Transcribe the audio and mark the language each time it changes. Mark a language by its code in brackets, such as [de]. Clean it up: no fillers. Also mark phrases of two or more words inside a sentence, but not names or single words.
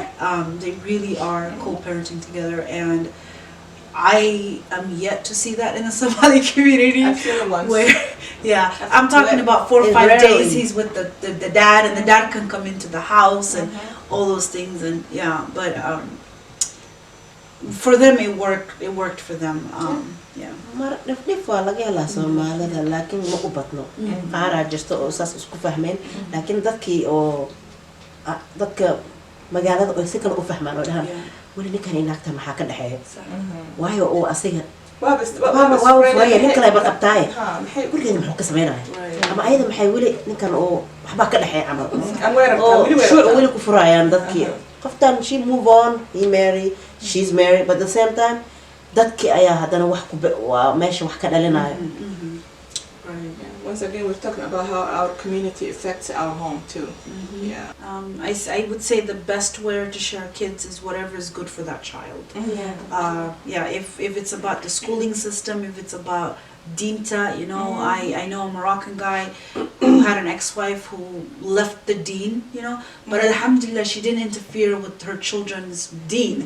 [en] They really are co-parenting together, and I am yet to see that in the Somali community. I've seen it once. Where, I'm talking about 4 or 5 days he's with the dad, and the dad can come into the house and all those things, and but for them it worked for them. [so] mar dhif waa laga helaa Soomaalida laakiin ma u badno qaar jirto oo saas isku fahmeen laakiin dadka magaalada oo si kale u fahmaan oo dhahan wali ninkan inaagta maxaa ka dhaxeeyo waayo oo asiga waa furay nin kale ba qabtaay waligeena muxuu ka sameynaya ama ayada maxay wali ninkan oo waxba ka dhaxeeyo camal wali ku furayaan dadkii qoftan [en] she move on, he marry, she's married, but at the same time [so] dadkii ayaa hadana wax ku waa meesha wax ka dhalinayo. [en] Once again, we're talking about how our community affects our home too. I would say the best way to share kids is whatever is good for that child. If it's about the schooling system, if it's about Dinta, you know, I know a Moroccan guy who had an ex-wife who left the deen, you know, but alhamdulillah she didn't interfere with her children's deen.